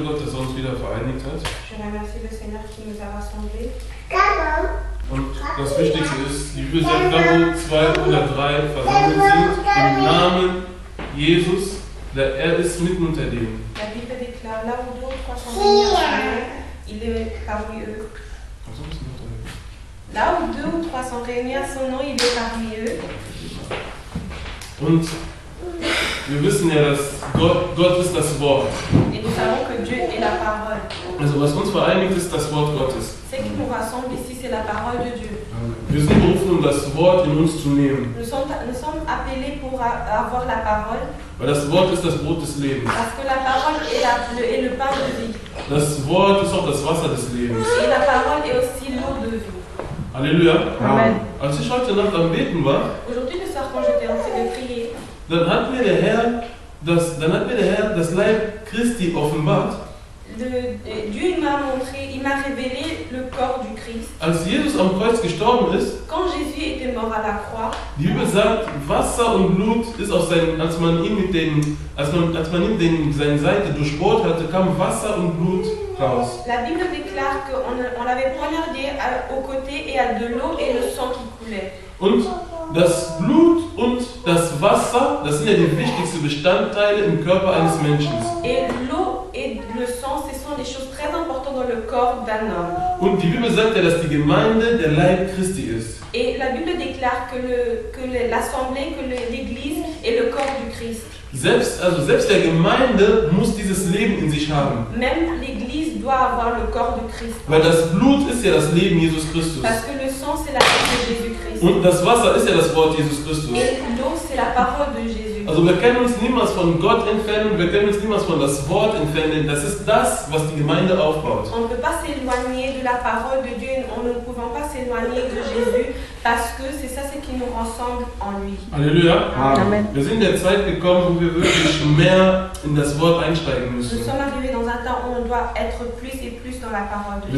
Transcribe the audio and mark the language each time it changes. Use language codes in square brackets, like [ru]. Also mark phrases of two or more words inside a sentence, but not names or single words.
[de] Gott, dass er uns wieder vereinigt hat. [fr] Je remercie le Seigneur qui nous a rassemblés. [de] Und das Wichtigste ist, die Bibel sagt, da wo 2 oder 3 versammelt sind, im Namen Jesus, er ist mitten unter denen. [fr] La Bible déclare là où 2 ou 3 sont réunis en son nom, il est parmi eux. Là où 2 ou 3 sont réunis à son nom, il est parmi eux. [de] Und wir wissen ja, dass Gott ist das Wort. [fr] Et nous savons que Dieu est la parole. [de] Also was uns vereinigt, ist das Wort Gottes. [fr] Ce qui nous rassemble ici, c'est la parole de Dieu. [de] Wir sind berufen, um das Wort in uns zu nehmen. [fr] Nous sommes appelés pour avoir la parole. [de] Weil das Wort ist das Brot des Lebens. [fr] Parce que la parole est le pain de vie. [de] Das Wort ist auch das Wasser des Lebens. [fr] Et la parole est aussi l'eau de vie. Halleluja. Amen. [de] Als ich heute Nacht am Beten war, [fr] Aujourd'hui le soir, quand j'étais en train de prier, [de] dann hat mir der Herr das Leib Christi offenbart. [fr] Dieu il m'a révélé le corps du Christ. [de] Als Jesus am Kreuz gestorben ist, [fr] Quand Jésus était mort à la croix, [de] die Bibel sagt, Wasser und Blut ist als man ihm seine Seite durchbohrt hatte, kam Wasser und Blut raus. [fr] la Bible déclare qu'on l'avait poignardé au côté et à de l'eau et le sang qui coulait. [de] Und das Blut und das Wasser, das sind ja die wichtigsten Bestandteile im Körper eines Menschen. [fr] Et l'eau et le sang, ce sont des choses très importantes dans le corps d'un homme. [de] Und die Bibel sagt ja, dass die Gemeinde der Leib Christi ist. [fr] Et la Bible déclare que l'assemblée, que l'église est le corps du Christ. [de] Selbst der Gemeinde muss dieses Leben in sich haben. [fr] Même l'église doit avoir le corps de Christ. [de] Weil das Blut ist ja das Leben Jesus Christus. [fr] Parce que le sang, c'est la vie de Jésus-Christ. [de] Und das Wasser ist ja das Wort Jesus Christus. [fr] Et l'eau, c'est la parole de Jésus. [de] Also wir können uns niemals von Gott entfernen, wir können uns niemals von das Wort entfernen. Das ist das, was die Gemeinde aufbaut. [fr] On ne peut pas s'éloigner de la parole de Dieu, on ne pouvons pas s'éloigner de Jésus, parce que c'est ça ce qui nous rassemble en lui. Halleluja. Amen. [de] Wir sind in der Zeit gekommen, wo wir wirklich mehr in das Wort einsteigen müssen. [fr] Nous sommes arrivés dans un temps où on doit être plus et plus dans la parole de